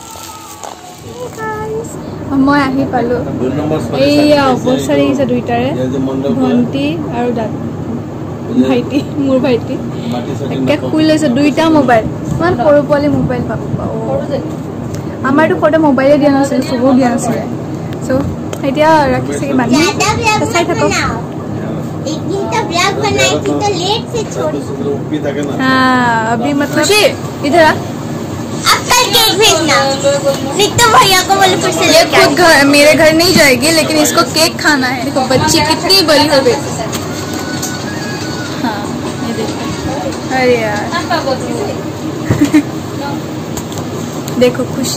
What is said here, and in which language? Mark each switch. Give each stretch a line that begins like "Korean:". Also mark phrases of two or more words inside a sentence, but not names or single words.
Assamese: মই আহি পালো এইয়া অৱস্থা দেখিছে দুইটাৰে ভন্টি আৰু দাদা ভাইটি মোৰ ভাইটি একে শুই লৈছে দুইটা মোবাইল ইমান সৰু পোৱালি মোবাইল পাব আমাৰতো সৰুতে মোবাইলে দিয়া নাছিল চবো দিয়া নাছিল সো এতিয়া ৰাখিছে কি বান্ধি চাই থাকক
Hindi: बनाई थी तो लेट से छोड़ी हाँ अभी मतलब इधर आ अब कल केक भेजना तो भैया को बोले फिर से ये खुद घर मेरे घर नहीं जाएगी लेकिन इसको केक खाना है देखो बच्ची कितनी बड़ी हो गई हाँ ये देखो अरे यार देखो खुशी